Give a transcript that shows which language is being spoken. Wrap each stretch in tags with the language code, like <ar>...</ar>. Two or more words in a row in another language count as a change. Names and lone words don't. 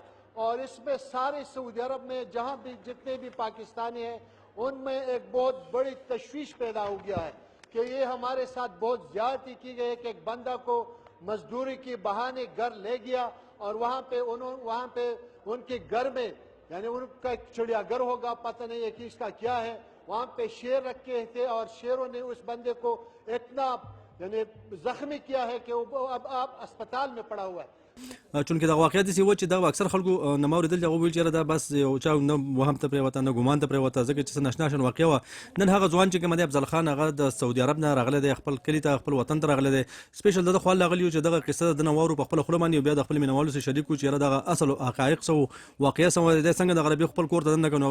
<ur>اور اس میں سارے سعودی عرب میں جہاں بھی جتنے بھی پاکستانی ہیں ان میں ایک بہت بڑی تشویش پیدا ہو گیا ہے کہ یہ ہمارے ساتھ بہت زیادتی کی گئی ہے کہ ایک بندہ کو مزدوری کی بہانے گھر لے گیا، اور وہاں پہ ان کے گھر میں، یعنی ان کا ایک چڑیا گھر ہوگا، پتہ نہیں ہے کہ اس کا کیا ہے، وہاں پہ شیر رکھے تھے، اور شیروں نے اس بندے کو اتنا یعنی زخمی کیا ہے کہ وہ اب اسپتال میں پڑا ہوا ہے.</ur> <ps>چونکې دغه واقعیت داسې و چې دغه اکثر خلکو نه ما اورېدل چې هغه ویل چې یاره دا بس یو چا نه وهم ته پرېوته نه ګمان ته پرېوته، ځکه چې څه ناشنا شان واقعه وه. نن هغه ځوان چې کوم دی افضل خان، هغه د سعودي عرب نه راغلی دی، خپل کلي ته خپل وطن ته راغلی دی. سپیشل د ده خوا راغلي یو چې دغه قصه د نه واورو په خپله خوله باندې، او بیا د خپل مینوالو سره شریک کړو چې یاره دغه اصل حقایق څه وو، واقعه څه وه، دی څنګه د عربي خپل کور ته دننه کړو.</ps>